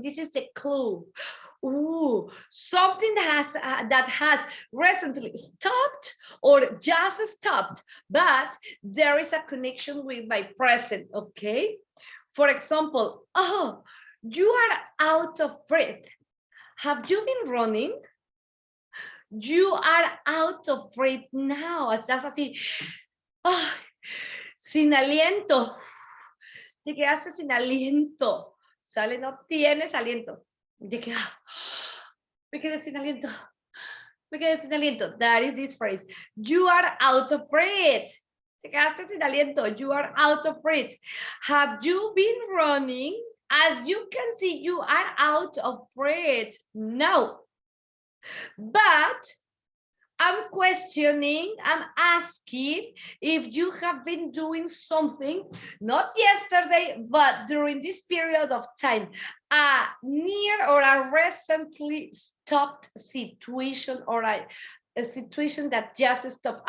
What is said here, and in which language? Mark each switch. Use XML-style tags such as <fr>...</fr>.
<en>This is the clue. Ooh, something that has recently stopped or just stopped, but there is a connection with my present, okay? For example, oh, you are out of breath. Have you been running? You are out of breath now.</en> <es>Estás así, oh, sin aliento. Te quedaste sin aliento. Sale, no tienes aliento. Te quedas, me quedé sin aliento. Me quedé sin aliento.</es> <en>That is this phrase. You are out of breath.</en> <es>Te quedaste sin aliento.</es> <en>You are out of breath. Have you been running? As you can see, you are out of breath. No. But I'm questioning, I'm asking if you have been doing something, not yesterday, but during this period of time, a near or a recently stopped situation or a situation that just stopped.</en>